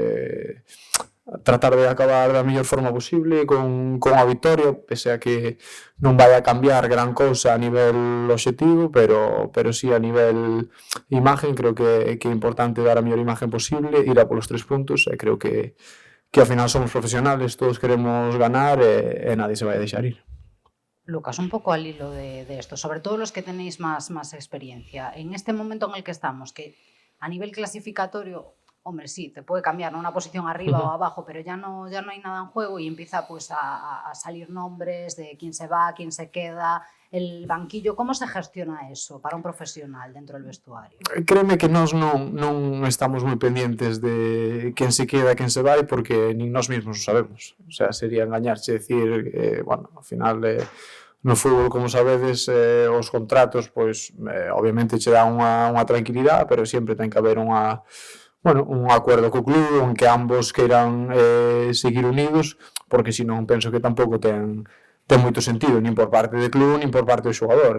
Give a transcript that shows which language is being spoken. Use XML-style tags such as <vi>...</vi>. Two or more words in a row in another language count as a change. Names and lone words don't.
<gl>tratar de acabar da mellor forma posible con a victoria, pese a que non vai a cambiar gran cousa a nivel obxectivo, pero sí a nivel imagen, creo que é importante dar a mellor imagen posible, ir a polos 3 puntos, e creo que ao final somos profesionales, todos queremos ganar e nadie se vai a deixar ir.</gl> <es>Lucas, un poco al hilo de esto, sobre todo los que tenéis más experiencia, en este momento en el que estamos, que a nivel clasificatorio, hombre, sí, te puede cambiar, ¿no? Una posición arriba o abajo, pero ya no hay nada en juego y empieza pues a salir nombres de quién se va, quién se queda, el banquillo. ¿Cómo se gestiona eso para un profesional dentro del vestuario?</es> <gl>Créeme que nós non estamos moi pendientes de quen se queda, quen se vai, porque nin nós mesmos o sabemos.</gl> <es>O sea,</es> <gl>sería engañarche decir, bueno, ao final no fútbol, como sabedes, os contratos, pois, obviamente che dá unha tranquilidade, pero sempre ten que haber un acordo co club en que ambos queiran seguir unidos, porque senón penso que tampouco ten moito sentido, nin por parte do club, nin por parte do xogador.</gl>